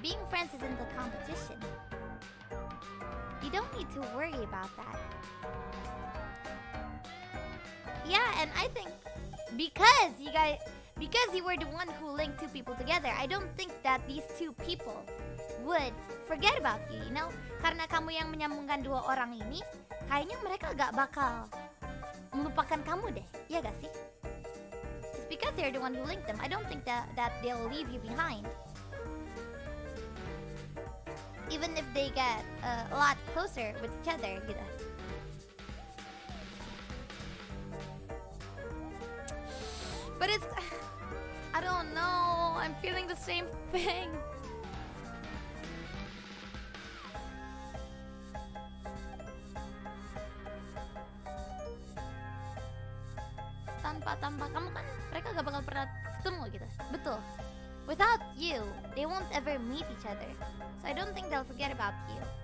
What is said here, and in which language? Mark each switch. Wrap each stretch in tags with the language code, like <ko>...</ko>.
<en>Being friends isn't a competition. You don't need to worry about that. Yeah, and I think because you were the one who linked two people together, I don't think that these two people would forget about you, you know?</en> <id>Karena kamu yang menyambungkan dua orang ini, kayaknya mereka gak bakal melupakan kamu deh, ya gak sih?</id> <en>It's because they're the one who linked them. I don't think that they'll leave you behind. Even if they get a lot closer with each other, gitu. But it's, I don't know, I'm feeling the same thing.</en> <id>Tanpa kamu kan mereka gak bakal pernah ketemu gitu. Betul.</id> <en>Without you, they won't ever meet each other. So I don't think they'll forget about you.</en>